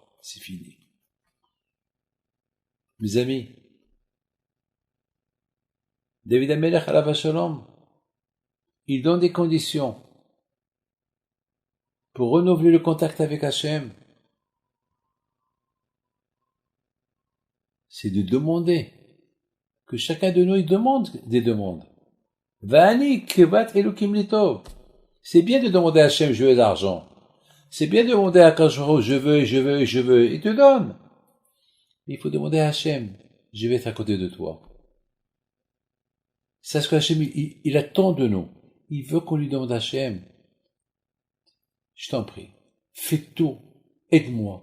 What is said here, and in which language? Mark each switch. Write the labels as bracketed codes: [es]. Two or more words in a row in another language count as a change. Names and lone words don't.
[fr] C'est fini. Mes amis, [he] דוד המלך עליו השלום, [fr] il donne des conditions pour renouveler le contact avec Hachem, c'est de demander, que chacun de nous il demande des demandes. [he] ואני קרבת אלוהים לי טוב. [fr] C'est bien de demander à Hachem, je veux de l'argent. C'est bien de demander à Akash Baruch Hu, je veux, il te donne. Mais il faut demander à Hachem, je vais être à côté de toi. C'est ce que Hachem, il attend de nous. Il veut qu'on lui demande à Hachem, je t'en prie, fais tout, aide-moi.